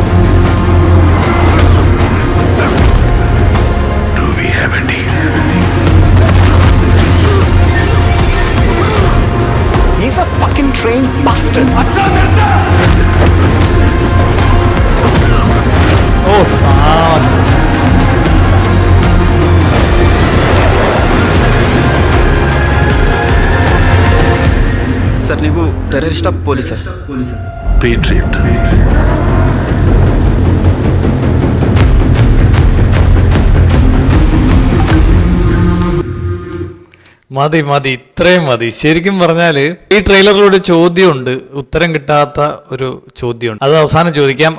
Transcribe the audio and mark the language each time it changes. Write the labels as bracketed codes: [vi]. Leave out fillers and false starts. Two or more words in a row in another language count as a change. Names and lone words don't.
[en] Do we have a deal? He's a fucking trained bastard. [ml] ഓ, സാൻ. [kn] ಸರ್, ನೀವು [en] terrorist police [kn] ಸರ್? [en] Patriot. [ml] മതി മതി, ഇത്രയും മതി. ശരിക്കും പറഞ്ഞാല് ഈ ട്രെയിലറിലൊരു ചോദ്യമുണ്ട്, ഉത്തരം കിട്ടാത്ത ഒരു ചോദ്യമുണ്ട്, അത് അവസാനം ചോദിക്കാം.